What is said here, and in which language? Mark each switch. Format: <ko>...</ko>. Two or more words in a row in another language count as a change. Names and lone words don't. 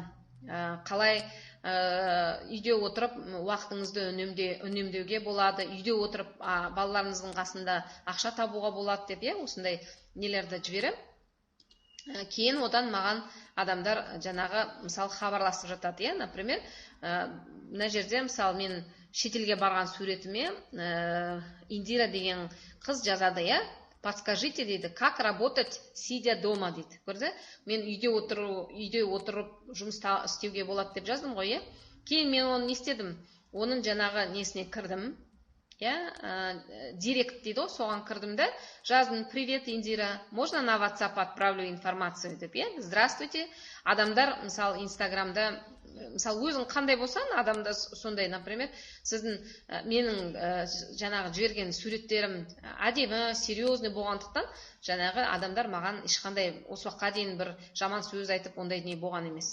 <kk>Қалай үйде отырып уақытыңызды үнемдеуге болады, үйде отырып балаларыңыздың қасында ақша табуға болады деп, осындай нелерді жіберем. Кейін одан маған адамдар жаңағы мысалы хабарласып жатады. Например, мына жерде мысалы мен шетелге барған суретіме Индира деген қыз жазады, подскажите дейді,</kk> <ru>как работать сидя дома дейді. Көрді?</ru> <kk>Мен үйде отырып жұмыс істеуге болады деп жаздым ғой. Кейін мен оны не істедім? Оның жаңағы несіне кірдім. Директ дейді, соған кірдім да, жаздым:</kk> <ru>привет, Индира, можно на WhatsApp отправлю информацию деп. Здравствуйте.</ru> <kk>Адамдар мысалы Инстаграмда, мысалы өзің қандай болсаң, адамда сондай, например, сіздің менің жаңағы жіберген суреттерім әдемі, серьезный болғандықтан, жаңағы адамдар маған ешқандай осы уақытқа дейін бір жаман сөз айтып, ондай не болған емес.</kk>